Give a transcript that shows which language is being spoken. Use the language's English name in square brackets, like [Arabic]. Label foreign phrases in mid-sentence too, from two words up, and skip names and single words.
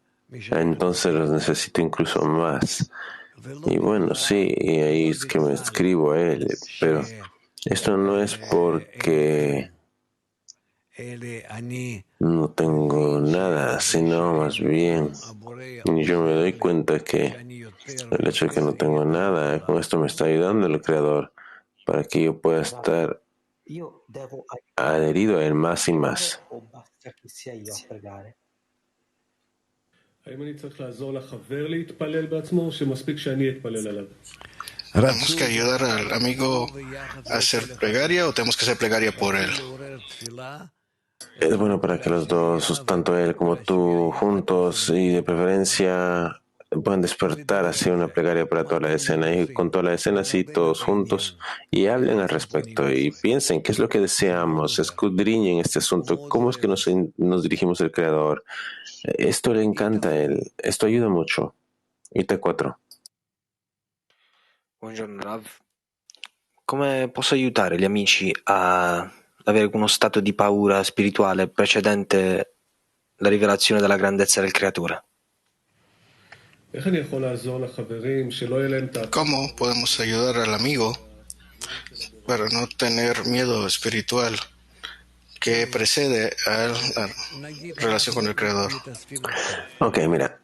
[Spanish] Entonces los necesito incluso más. Y bueno, sí, y ahí es que me escribo a Él, pero esto no es porque no tengo nada, sino más bien yo me doy cuenta que el hecho de que no tengo nada, con esto me está ayudando el Creador para que yo pueda estar [Italian] Io devo [Spanish] adherido a Él más y más. [Italian] o basta che sia io a pregare? [Hebrew] האם אני צריך לעזור לחבר להתפלל בעצמו, או שמספיק שאני אתפלל עליו? [Spanish] ¿Tenemos que ayudar al amigo a hacer plegaria o tenemos que hacer plegaria por él? Es bueno para que los dos, tanto él como tú, juntos y de preferencia, puedan despertar así una plegaria para toda la escena y con toda la escena así todos juntos y hablen al respecto y piensen qué es lo que deseamos, escudriñen este asunto, cómo es que nos dirigimos al Creador. Esto le encanta a él, esto ayuda mucho. IT4. [Italian] Buongiorno Rav, come posso aiutare gli amici a avere uno stato di paura spirituale precedente la rivelazione della grandezza del Creatore? [Spanish] ¿Cómo podemos ayudar al amigo para no tener miedo espiritual que precede a la relación con el Creador? Ok, mira.